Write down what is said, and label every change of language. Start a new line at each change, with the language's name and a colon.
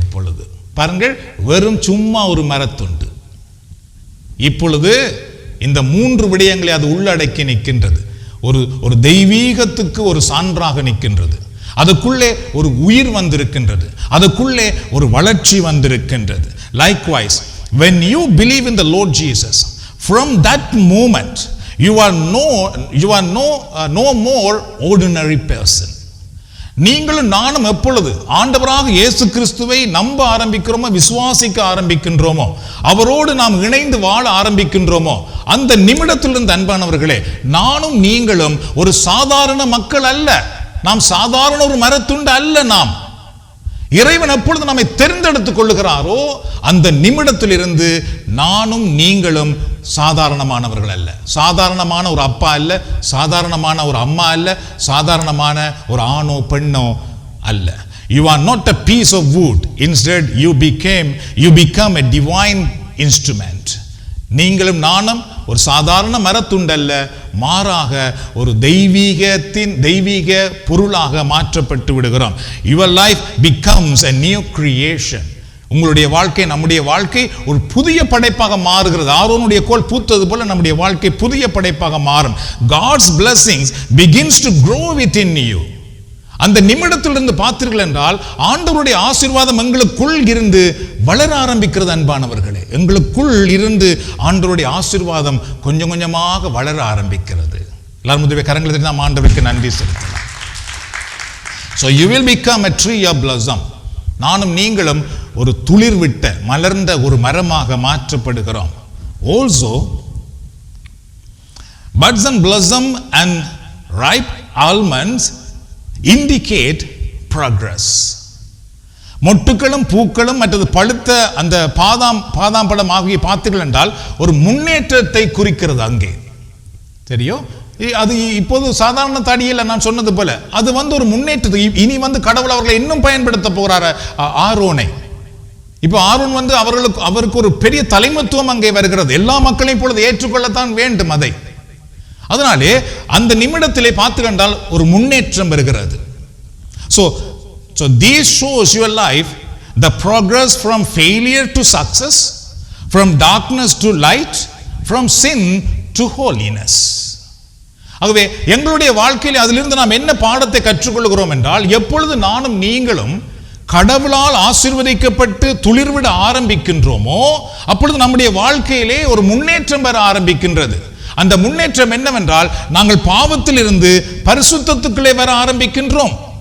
Tamil: இப்பொழுது பாருங்கள், வெறும் சும்மா ஒரு மரத்துண்டு இப்பொழுது இந்த 3 விடயங்களை அது உள்ளடக்கி நிற்கின்றது. ஒரு தெய்வீகத்துக்கு ஒரு சான்றாக நிற்கின்றது. அதுக்குள்ளே ஒரு உயிர் வந்திருக்கின்றது, அதுக்குள்ளே ஒரு வளர்ச்சி வந்திருக்கின்றது.
English: Likewise, when you believe in the Lord Jesus, from that moment you are no more ordinary person.
Tamil: நீங்களும் நானும் எப்பொழுது ஆண்டவராக இயேசு கிறிஸ்துவை நம்ப ஆரம்பிக்கிறோமோ, விசுவாசிக்க ஆரம்பிக்கின்றோமோ, அவரோடு நாம் இணைந்து வாழ ஆரம்பிக்கின்றோமோ, அந்த நிமிடத்திலிருந்து அன்பானவர்களே, நானும் நீங்களும் ஒரு சாதாரண மக்கள் அல்ல. நாம் சாதாரண ஒரு மரத்துண்டு அல்ல. நாம் இறைவன் எப்பொழுது நம்மை தெரிந்தெடுத்துக் கொள்ளுகிறாரோ அந்த நிமிடத்திலிருந்து நானும் நீங்களும் சாதாரணமானவர்கள் அல்ல. சாதாரணமான ஒரு அப்பா அல்ல, சாதாரணமான ஒரு அம்மா அல்ல, சாதாரணமான ஒரு ஆணோ பெண்ணோ அல்ல.
English: You are not a piece of wood. Instead, you become a divine instrument.
Tamil: நீங்களும் நானும் ஒரு சாதாரண மரத்துண்டல்ல, மாறாக ஒரு தெய்வீக பொருளாக மாற்றப்பட்டு விடுகிறோம்.
English: Your life becomes a new creation.
Tamil: உங்களுடைய வாழ்க்கை, நம்முடைய வாழ்க்கை ஒரு புதிய படைப்பாக மாறுகிறது. ஆரோனுடைய கோல் பூத்தது போல நம்முடைய வாழ்க்கை புதிய படைப்பாக மாறும்.
English: God's blessings begins to grow within you.
Tamil: அந்த நிமிடத்திலிருந்து பார்த்தீர்கள் என்றால் ஆண்டவருடைய ஆசீர்வாதம் எங்களுக்குள் இருந்து வளர ஆரம்பிக்கிறது. அன்பானவர்களே, எங்களுக்குள் இருந்து ஆண்டவருடைய ஆசீர்வாதம் கொஞ்சம் கொஞ்சமாக வளர ஆரம்பிக்கிறது. எல்லாரும் முதவே கரங்களை நாம் ஆண்டவருக்கு நன்றி செலுத்தலாம்.
English: So you will become a tree of blossom.
Tamil: நானும் நீங்களும் ஒரு துளிர் விட்ட மலர்ந்த ஒரு மரமாக மாற்றப்படுகிறோம்.
English: Also, buds and blossom and ripe almonds indicate progress.
Tamil: மொட்டுக்களும் பூக்களும் மற்றது பழுத்த அந்த பாதாம் பழம் ஆகிய பார்த்தீர்கள் என்றால் ஒரு முன்னேற்றத்தை குறிக்கிறது. அங்கே தெரியும், அது இப்போது சாதாரண தடியில் நான் சொன்னது போல அது ஒரு முன்னேற்றத்தை. இனி கடவுள் அவர்களை இன்னும் பயன்படுத்த போகிறார் ஆரோனை. இப்போ ஆரோன் அவருக்கு ஒரு பெரிய தலைமைத்துவம் அங்கே வருகிறது. எல்லா மக்களையும் இப்பொழுது ஏற்றுக்கொள்ளத்தான் வேண்டும் அதை. அதனாலே அந்த நிமிடத்திலே பார்த்து கண்டால் ஒரு முன்னேற்றம் வருகிறது.
English: So this shows your life, the progress from failure to success, from darkness to light, from sin to holiness.
Tamil: ஆகவே எங்களுடைய வாழ்க்கையில் அதிலிருந்து நாம் என்ன பாடத்தை கற்றுக்கொள்கிறோம் என்றால், எப்பொழுது நானும் நீங்களும் கடவுளால் ஆசீர்வதிக்கப்பட்டு துளிர்விட ஆரம்பிக்கின்றோமோ அப்பொழுது நம்முடைய வாழ்க்கையிலே ஒரு முன்னேற்றம் வர ஆரம்பிக்கின்றது. அந்த முன்னேற்றம் என்னவென்றால், நாங்கள் பாவத்தில் இருந்து பரிசுத்தத்துக்குள்ளே வர ஆரம்பிக்கின்றோம்.